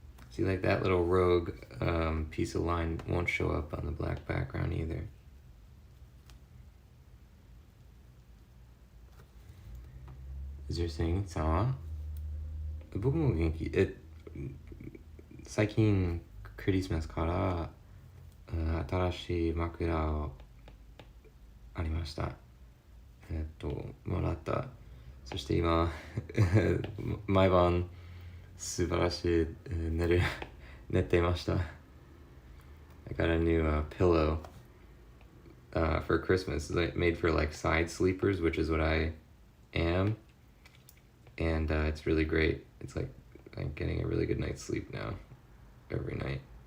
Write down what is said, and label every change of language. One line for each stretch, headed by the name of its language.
English: See, like that little rogue piece of line won't show up on the black background either. Is there saying,
Japanese: 僕も元気。最近クリスマスから新しい枕をありました。もらった。そして今毎晩素晴らしい寝てました。
English: I got a new pillow for Christmas, made for like side sleepers, which is what I am, and it's really great. It's like I'm getting a really good night's sleep now, every night.